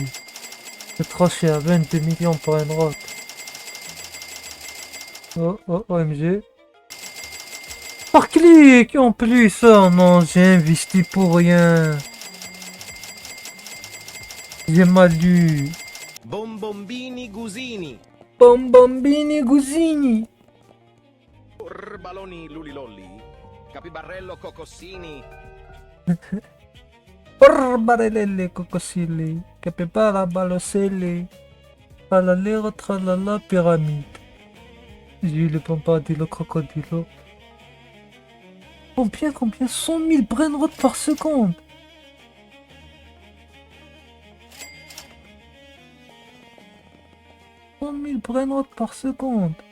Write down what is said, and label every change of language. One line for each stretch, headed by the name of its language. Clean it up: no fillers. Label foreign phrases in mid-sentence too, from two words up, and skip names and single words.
French: C'est trop cher, 22 millions pour un rot. OMG. Par clic en plus, oh non, j'ai investi pour rien. J'ai mal lu. Bombombini Gusini. Baloni Lulilolli. Capibarello Cocossini. Barbarelle Cocosilli. Capibara Baloselli. Tralalero Tralala Pyramide. J'ai eu le bombardilo crocodilo. Combien 100 000 brainrot par seconde. Brainrot par seconde.